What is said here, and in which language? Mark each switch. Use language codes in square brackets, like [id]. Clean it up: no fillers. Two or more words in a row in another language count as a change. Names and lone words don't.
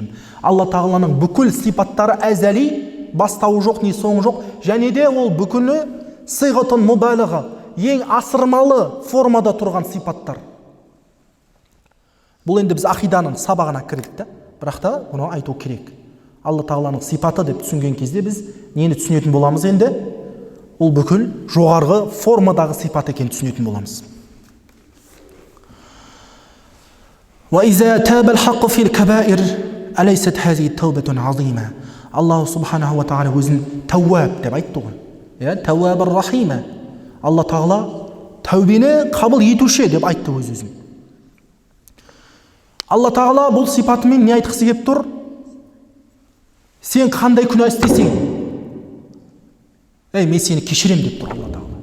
[kk] Алла тағаланың бүкіл сипаттары әзәли, бастауы жоқ, не соңы жоқ, және де ол бүкілі сыйғатын мұбалығы, ең асырмалы формада тұрған сипаттар. Бұл енді біз ақиданың сабағына кірдік, бірақ та бұны айту керек. Алла тағаланың сипаты деп түсінген кезде біз нені түсінетін боламыз енді? Ол бүкіл жоғарғы формадағы сипат екенін түсінетін боламыз. [ar] وَإِذَا تَابَ الْحَقُّ فِي الْكَبَائِرِ أَلَيْسَتْ هَذِهِ التَّوْبَةُ عَظِيمَةٌ. الله سبحانه وتعالى [kk] өзін тәуәб деп айтты ғой. [ar] توابا رحيما. [kk] Алла тағала тәубені қабыл етуші деп айтты өзін. Алла тағала бұл сипатымен не айтқысы келіп тұр? Сен қандай күнә істесең, мен сені кешірем деп тұр Алла тағала.